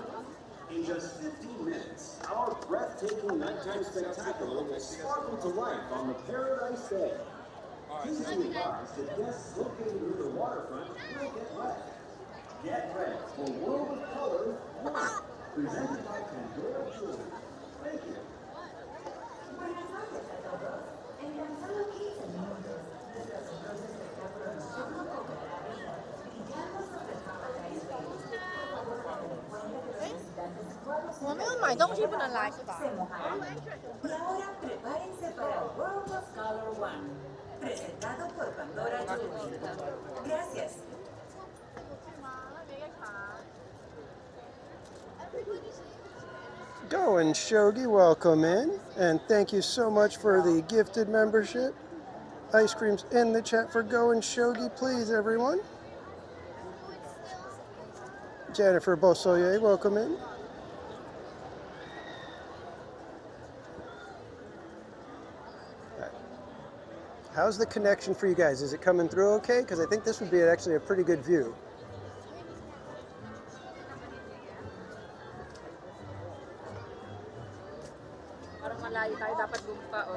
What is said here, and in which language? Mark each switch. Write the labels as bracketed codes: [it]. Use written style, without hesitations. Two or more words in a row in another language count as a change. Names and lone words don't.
[en] In just 15 minutes, our breathtaking nighttime spectacular will sparkle to life on the Paradise Bay. Please be advised that guests located near the waterfront will get wet. Get ready for World of Color 1, presented by Pandora Jewelry. Thank you. [es] Buenas noches a todos. En tan solo 15 minutos, nuestros otros espectáculos nocturnos cobrarán vida y ya nos ofrecemos a [en] Ice Cream. [es] Por favor, tengan en cuenta que los visitantes actuales [zh] 我没有买东西不能来是吧？ [es] se mojarán. Y ahora prepárense para World of Color 1, presentado por Pandora Jewelry. Gracias. [en] Go and Shogi, welcome in, and thank you so much for the gifted membership. Ice creams in the chat for Go and Shogi, please, everyone. Jennifer Bosoye, welcome in. How's the connection for you guys? Is it coming through okay? Because I think this would be actually a pretty good view. [tl] Parang malayo tayo, dapat bumpa, oh.